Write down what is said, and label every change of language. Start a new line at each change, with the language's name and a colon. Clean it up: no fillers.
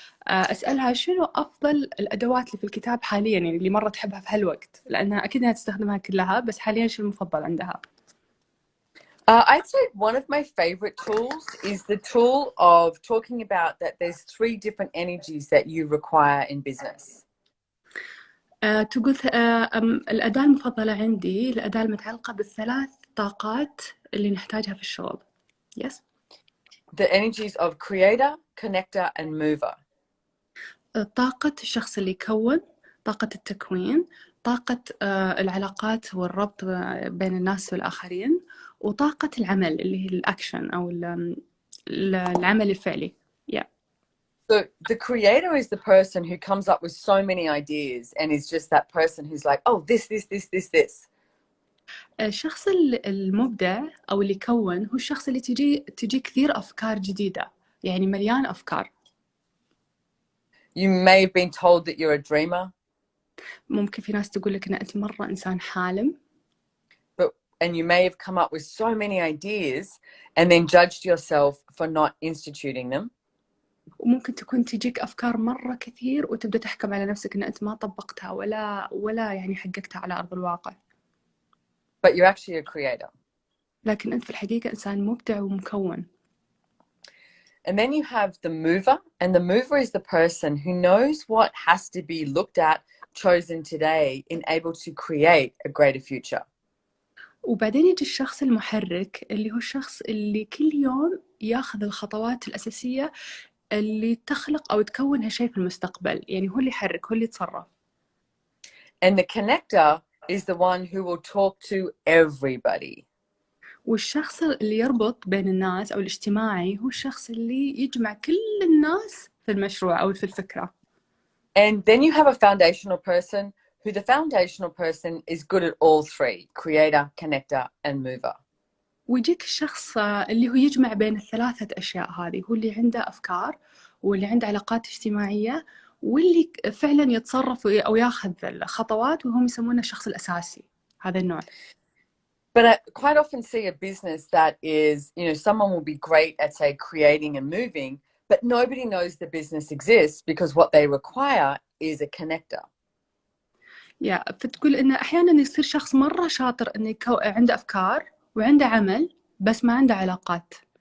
Arabic: أسألها شنو أفضل الأدوات اللي في الكتاب حاليا، يعني اللي مرة تحبها في هالوقت، لأنها أكيد أنها تستخدمها كلها، بس حاليا شنو المفضل عندها؟
English: I'd say one of my favorite tools is the tool of talking about that there's three different energies that you require in business.
Arabic: تقول الأداة المفضلة عندي الأداة المتعلقة بالثلاث طاقات اللي نحتاجها في الشغل.
English: Yes. The energies of creator, connector and mover.
Arabic: طاقة الشخص اللي يكون، طاقة التكوين، طاقة العلاقات والربط بين الناس والآخرين، وطاقة العمل اللي هي الأكشن أو العمل الفعلي.
English: Yeah. So the creator is the person who comes up with so many ideas and is just that person who's like, oh, this.
Arabic: الشخص المبدع أو اللي يكون هو الشخص اللي تجي كثير أفكار جديدة، يعني مليان أفكار.
English: You may have been told that you're a dreamer.
Arabic: ممكن في ناس تقول لك إن أنت مرة إنسان حالم.
English: And you may have come up with so many ideas and then judged yourself for not instituting them.
Arabic: وممكن تكون تجيك أفكار مرة كثير وتبدأ تحكم على نفسك إن أنت ما طبقتها ولا يعني حققتها على أرض الواقع.
English: But you're actually a creator.
Arabic: لكن أنت في الحقيقة إنسان مبدع ومكون.
English: And then you have the mover, and the mover is the person who knows what has to be looked at, chosen today, and able to create a greater future.
Arabic: وبعدين يجي الشخص المحرك اللي هو الشخص اللي كل يوم ياخذ الخطوات الأساسية اللي تخلق أو تكون هالشيء في المستقبل، يعني هو اللي يحرك، هو اللي يتصرف.
English: And the connector is the one who will talk to everybody.
Arabic: والشخص اللي يربط بين الناس أو الاجتماعي هو الشخص اللي يجمع كل الناس في المشروع أو في الفكرة.
English: And then you have a foundational person who the foundational person is good at all three: creator, connector, and mover.
Arabic: ويجيك الشخص اللي هو يجمع بين الثلاثة أشياء هذه، هو اللي عنده أفكار واللي عنده علاقات اجتماعية واللي فعلا يتصرف أو ياخذ الخطوات، وهم يسمونه الشخص الأساسي، هذا النوع.
English: But I quite often see a business that is, you know, someone will be great at, say, creating and moving, but nobody knows the business exists because what they require is a connector.
Arabic: فتقول إنه أحيانا يصير شخص مرة شاطر إنه عنده أفكار وعنده عمل بس ما عنده علاقات.